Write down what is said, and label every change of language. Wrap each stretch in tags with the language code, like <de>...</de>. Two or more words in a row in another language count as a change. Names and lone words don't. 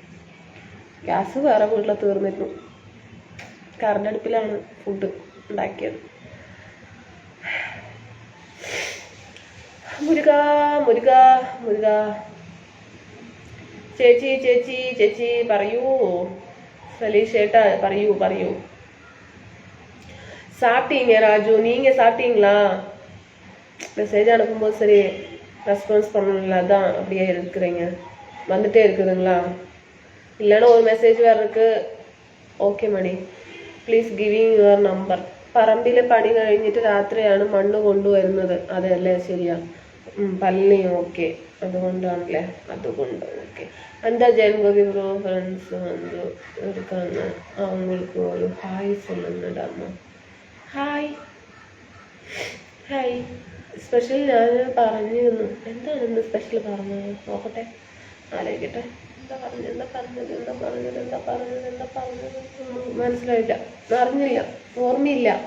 <ml>ഗ്യാസ് വേറെ വീട്ടിൽ തീർന്നിരുന്നു. കറണ്ടടുപ്പിലാണ് ഫുഡ് ഉണ്ടാക്കിയത്. മുരുക മുരുക മുരുക. ചേച്ചി ചേച്ചി ചേച്ചി പറയൂ. സലീഷ് ഏട്ടാ പറയൂ.</ml> <ta>சாப்பிட்டீங்க ராஜு, நீங்க சாப்பிட்டீங்களா? மெசேஜ் அனுப்பும்போது சரி ரெஸ்பான்ஸ் பண்ணல, அதான் அப்படியே இருக்கிறீங்க. வந்துட்டே இருக்குதுங்களா? இல்லைன்னா ஒரு மெசேஜ் வேறு இருக்கு.</ta> <en>okay Mani, please giving your number.</en> <ml>പറമ്പിലെ പണി കഴിഞ്ഞിട്ട് രാത്രിയാണ് മണ്ണ് കൊണ്ടുവരുന്നത്. അതെയല്ലേ? ശരിയാ. പല്ലി. ഓക്കെ, അതുകൊണ്ടാണല്ലേ. അതുകൊണ്ട് ഓക്കെ. എന്താ ജയൻഗോപി ബ്രോ ഫ്രണ്ട്സ്</ml> <ta>வந்து இருக்காங்க, அவங்களுக்கு ஒரு ஹாய் சொல்லுங்கடாமா.</ta> <en>hi hi.</en> <ml>സ്പെഷ്യൽ ഞാൻ പറഞ്ഞിരുന്നു. എന്താണ് ഇന്ന് സ്പെഷ്യൽ പറഞ്ഞത്? നോക്കട്ടെ, ആലോചിക്കട്ടെ. എന്താ പറഞ്ഞത് മനസ്സിലായില്ല, അറിഞ്ഞില്ല, ഓർമ്മയില്ല.</ml>